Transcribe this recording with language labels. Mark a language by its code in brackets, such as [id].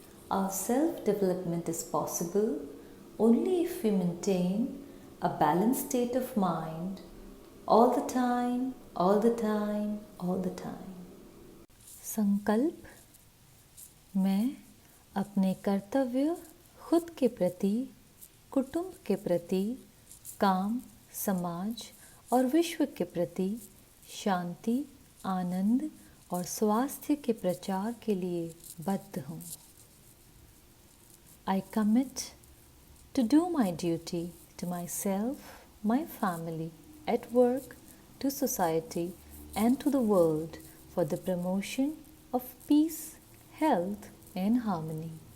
[en] Our self-development is possible only if we maintain a balanced state of mind all the time, all the time, all the time. [hi] संकल्प. मैं अपने कर्तव्य खुद के प्रति, कुटुंब के प्रति, काम, समाज और विश्व के प्रति शांति, आनंद और स्वास्थ्य के प्रचार के लिए बद्ध हूँ. [en] I commit to do my duty to myself, my family, at work, to society and to the world for the promotion of peace, health and harmony.